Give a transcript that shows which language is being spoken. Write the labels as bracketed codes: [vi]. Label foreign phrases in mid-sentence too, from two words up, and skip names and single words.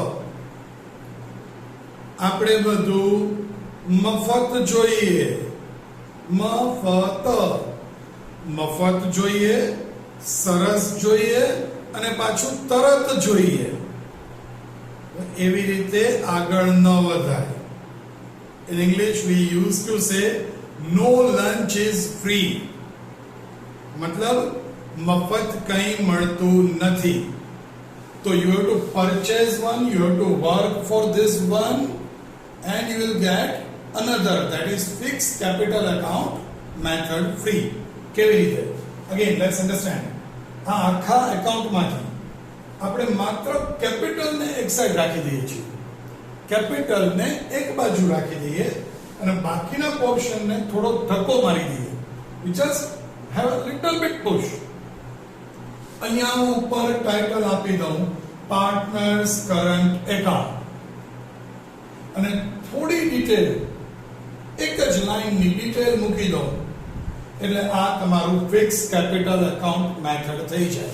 [gu] આપણે બધું મફત જોઈએ, મફત. મફત જોઈએ, સરસ જોઈએ અને પાછું તરત જોઈએ. એવી રીતે આગળ ન વધાય. [en] In English we used to say no lunch is free. [gu] મતલબ મફત કંઈ મળતું નથી. તો [en] you have to purchase one, you have to work for this one and you will get another, that is fixed capital account method free. [gu] કેવી રીતે? [en] Again let's understand. [gu] આ આખા એકાઉન્ટમાંથી આપણે માત્ર કેપિટલને એક સાઈડ રાખી દઈએ છીએ. કેપિટલને એક બાજુ રાખી દઈએ અને બાકીના પોર્શનને થોડો ધક્કો મારી દઈએ. [en] We just have a little bit push. [gu] અહીંયા હું ઉપર ટાઇટલ આપી દઉં [en] partners current account [gu] અને થોડી ડિટેલ, એક જ લાઈનની ડિટેલ મૂકી દઉં એટલે આ તમારું [en] fix capital account method [gu] થઈ જાય.